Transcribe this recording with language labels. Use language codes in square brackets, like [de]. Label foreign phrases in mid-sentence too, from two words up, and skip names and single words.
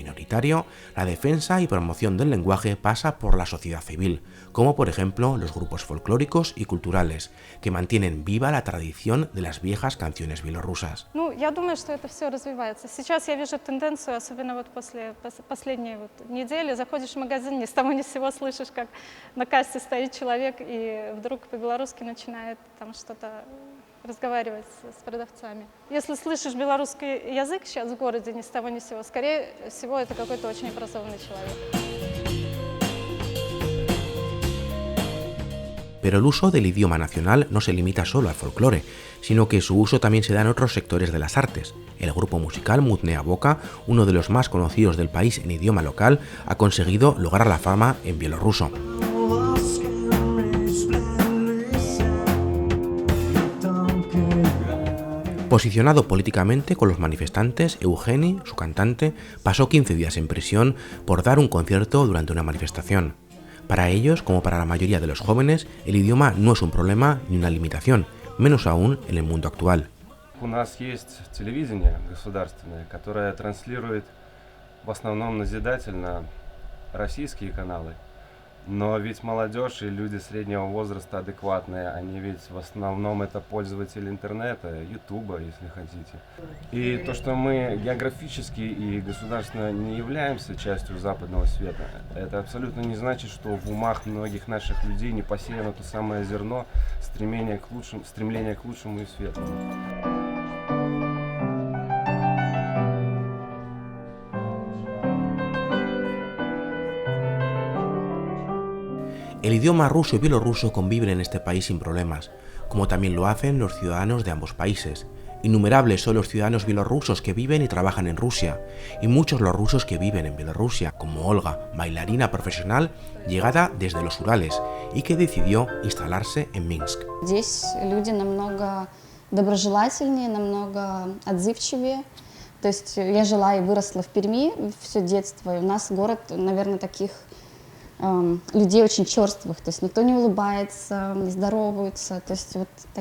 [es] minoritario, la defensa y promoción del lenguaje pasa por la sociedad civil, como por ejemplo los grupos folclóricos y culturales, que mantienen viva la tradición de las viejas canciones bielorrusas. [ru] Ну, я думаю, что это все развивается. Сейчас я вижу тенденцию, особенно вот после последней вот недели, заходишь в магазин, ни с того ни с сего слышишь, как на кассе стоит человек и вдруг по-белорусски начинает там что-то разговаривать с продавцами. Если слышишь белорусский язык сейчас в городе ни с того ни с сего, скорее всего, это какой-то очень образованный человек. [es] Pero el uso del idioma nacional no se limita solo al folclore, sino que su uso también se da en otros sectores de las artes. El grupo musical Mutnea Boka, uno de los más conocidos del país en idioma local, ha conseguido lograr la fama en bielorruso. Posicionado políticamente con los manifestantes, Eugeni, su cantante, pasó 15 días en prisión por dar un concierto durante una manifestación. Para ellos, como para la mayoría de los jóvenes, el idioma no es un problema ni una limitación, menos aún en el mundo actual. [ru] У нас есть телевидение государственное, которое транслирует в основном назидательно российские каналы. Но ведь молодежь и люди среднего возраста адекватные, они ведь в основном это пользователи интернета, ютуба, если хотите. И то, что мы географически и государственно не являемся частью западного света, это абсолютно не значит, что в умах многих наших людей не посеяно то самое зерно стремления к лучшему и светлому. [es] El idioma ruso y bielorruso conviven en este país sin problemas, como también lo hacen los ciudadanos de ambos países. Innumerables son los ciudadanos bielorrusos que viven y trabajan en Rusia, y muchos los rusos que viven en Bielorrusia, como Olga, bailarina profesional llegada desde los Urales y que decidió instalarse en Minsk. [ru] Здесь люди намного доброжелательнее, намного отзывчивее. То есть я жила и выросла в Перми все детство, и у нас город, наверное, таких людей очень черствых, то есть никто не улыбается, не здороваются, то есть вот так.